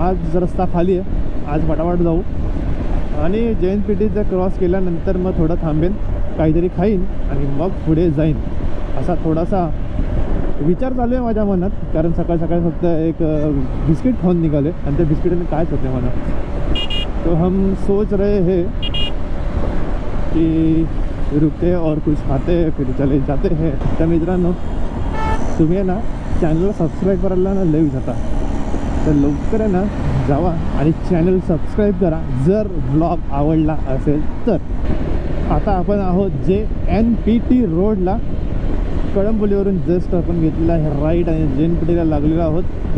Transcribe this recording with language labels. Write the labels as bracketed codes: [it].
[mr] आज रस्ता खाली आहे, आज फटाफट जाऊ। आणि JNPTचा क्रॉस केल्यानंतर मग थोडं थांबेन, काहीतरी खाईन आणि मग पुढे जाईन असा थोडासा विचार चालू आहे माझ्या मनात। कारण सकाळ सकाळी फक्त एक बिस्किट खाऊन निघाले आणि त्या बिस्किटाने कायच होते मला। [hi] तो हम सोच रहे हैं कि रुकते और कुछ खाते फिर चले जाते हैं। [mr] तर मित्रांनो तुम्ही ना चॅनलला सबस्क्राईब करायला ना लई जाता, तर लवकर आहे ना जावा आणि चॅनल सबस्क्राईब करा जर ब्लॉग आवडला असेल तर। आता आपण आहोत JNPT रोडला, कळंबोलीवरून जस्ट आपण घेतलेला आहे राईट आणि JNPTला लागलेलो आहोत।